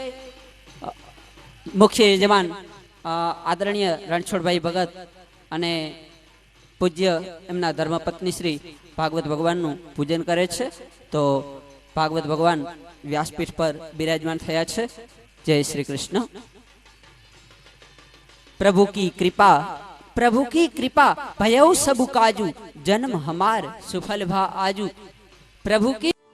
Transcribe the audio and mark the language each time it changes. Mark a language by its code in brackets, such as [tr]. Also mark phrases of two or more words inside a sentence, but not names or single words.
[gu] મુખ્ય યજમાન આદરણીય રણછોડભાઈ ભગત અને પૂજ્ય એમના ધર્મપત્ની શ્રી ભાગવત ભગવાનનું પૂજન કરે છે તો ભાગવત ભગવાન વ્યાસપીઠ પર બિરાજમાન થયા છે. જય શ્રી કૃષ્ણ. [awa] प्रभु की कृपा भयउ सबु काजू जन्म हमार सुफल भा आजू. प्रभु की